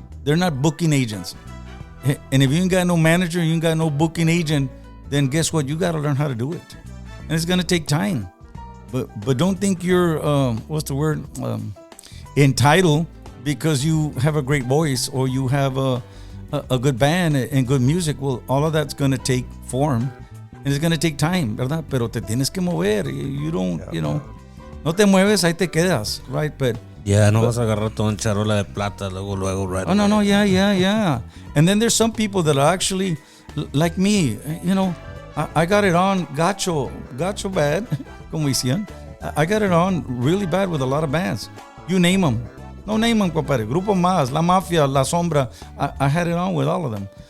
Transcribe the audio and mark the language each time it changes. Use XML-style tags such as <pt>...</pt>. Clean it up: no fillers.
<en>They're not booking agents. And if you ain't got no manager, you ain't got no booking agent, then guess what? You got to learn how to do it. And it's going to take time. But don't think you're, what's the word? Entitled because you have a great voice or you have a good band and good music. Well, all of that's going to take form. And it's going to take time, ¿verdad?</en> <es>Pero te tienes que mover.</es> <en>You don't,</en> <es>no te mueves, ahí te quedas, right?</es> <en>But</en> <es>no vas a agarrar todo en charola de plata luego, right?</es> <en>Oh, no, yeah. And then there's some people that are actually like me, I got it on gacho bad,</en> <es>como decían.</es> <en>I got it on really bad with a lot of bands. You name them. No name them, compadre. Grupo Más, La Mafia, La Sombra. I had it on with all of them.</en>